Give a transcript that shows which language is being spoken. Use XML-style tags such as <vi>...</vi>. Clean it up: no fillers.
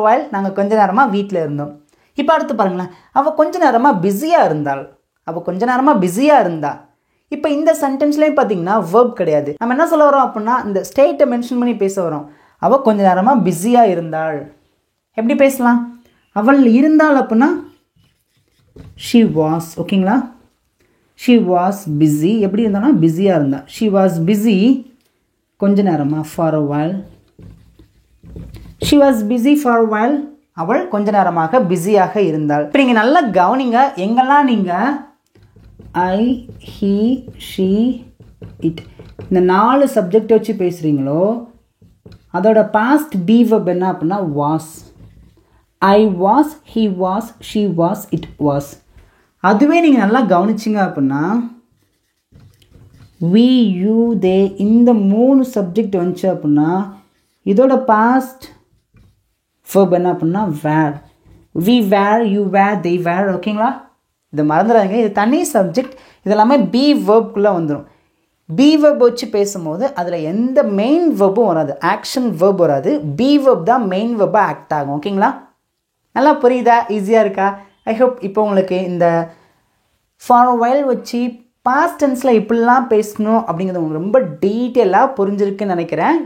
<ta>நாங்கள் கொஞ்ச நேரமாக வீட்டில் இருந்தோம். இப்போ அடுத்து பாருங்களேன், அவள் கொஞ்ச நேரமாக பிஸியாக இருந்தாள். இப்போ இந்த சென்டென்ஸ்லேயும் பார்த்தீங்கன்னா வேர்ப் கிடையாது. நம்ம என்ன சொல்ல வரோம் அப்படின்னா இந்த ஸ்டேட்டை மென்ஷன் பண்ணி பேச வரோம். அவள் கொஞ்ச நேரமாக பிஸியாக இருந்தாள். எப்படி பேசலாம்? அவள் இருந்தாள் அப்படின்னா</ta> <en>she was.</en> <ta>ஓகேங்களா?</ta> <en>she was busy.</en> <ta>எப்படி இருந்தாலும் பிஸியாக இருந்தா.</ta> <en>she was busy</en> <ta>கொஞ்ச நேரமாக</ta> <en>for a while. she was busy for a while.</en> <ta>அவள் கொஞ்ச நேரமாக பிஸியாக இருந்தாள். இப்போ நீங்கள் நல்லா கவனிங்க. எங்கெல்லாம் நீங்கள் ஐ, ஹி, ஷி, இட் இந்த 4 சப்ஜெக்ட் வச்சு பேசுகிறீங்களோ அதோட பாஸ்ட் பி வெர்ப் என்ன அப்படின்னா was. I was, he was, she was, it was. அதுவே நீங்கள் நல்லா கவனிச்சிங்க அப்படின்னா</ta> <en>we, you, they</en> <ta>இந்த 3 சப்ஜெக்ட் வந்துச்சு அப்படின்னா இதோட பாஸ்ட் verb என்ன அப்படின்னா were.</ta> <en>we were, you were, they were.</en> <ta>ஓகேங்களா? இது மறந்துடாதீங்க. இது தனி சப்ஜெக்ட். இதெல்லாமே பி வேர்ப்குள்ளே வந்துடும். பி வேர்ப் வச்சு பேசும்போது அதில் எந்த மெயின் வேர்பும் வராது, ஆக்ஷன் வேர்ப் வராது. பி வேர்ப் தான் மெயின் வேர்பாக ஆக்ட் ஆகும். ஓகேங்களா? நல்லா புரியுதா? ஈஸியாக இருக்கா? ஐ ஹோப் இப்போ உங்களுக்கு இந்த ஃபார் a while வச்சு பாஸ்ட் டென்ஸில் இப்படிலாம் பேசணும் அப்படிங்கிறது உங்களுக்கு ரொம்ப டீட்டெயிலாக புரிஞ்சிருக்குன்னு நினைக்கிறேன்.</ta>